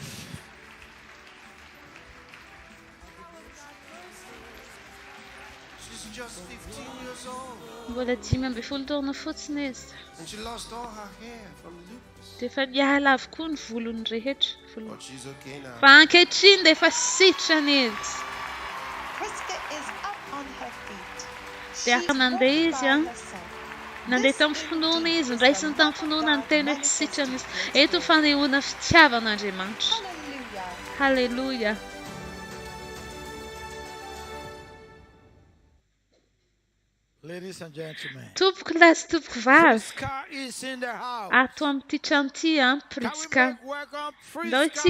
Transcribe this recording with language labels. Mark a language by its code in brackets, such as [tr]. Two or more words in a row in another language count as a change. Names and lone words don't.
[en] She's was just 15 years old. [mg] Mbola 15 taona fotsiny izy. [en] And she lost all her hair from lupus. [mg] Dia efa niala avokoa ny volony rehetra. [en] But she's okay now. [mg] Fa ankehitriny dia efa sitrana izy. [en] Priska is up on her feet. [mg] Dia [en] She's [mg] afaka nandeha [en] walking [mg] izy [en] by [mg] a. [en] herself. [mg] Nandeha tamin'ny finoana izy, niraisiny tamin'ny finoana ny tena hoe tsy sitrana izy. Eto ny fanehoana fitiavan'Andriamanitra. [en] Hallelujah. [mg] Halleluja. [en] Ladies and gentlemen, [mg] Tompoko lahy sy tompoko vavy. [en] Priska is in the house. [mg] Ato amin'ity trano ity Priska. [en] Welcome, [mg] Ndao Priska.